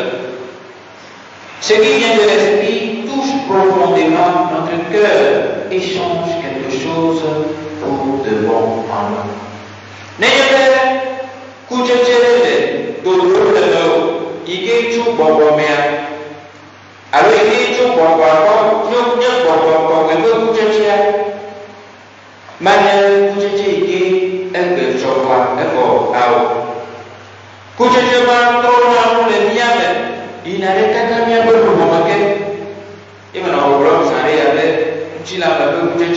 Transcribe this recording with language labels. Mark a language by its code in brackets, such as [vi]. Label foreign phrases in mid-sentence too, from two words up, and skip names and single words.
[fr] Ce qui vient de l'esprit touche profondément notre cœur et change quelque chose pour de bon en nous. N'ayez pas [ee] ike tu bɔbɔ mea alo ike tu bɔbɔ akɔ nye bɔbɔ ebe kutsetsea manye kutsetse ike egbe tsɔkpa egɔ awo kutsetse ma trɔ na nu le mia me yina ɖe kaka miaƒe nɔnɔme ke eme na wɔwɔlɔ zã ɖe abe ŋutsi la me ƒe kutsetse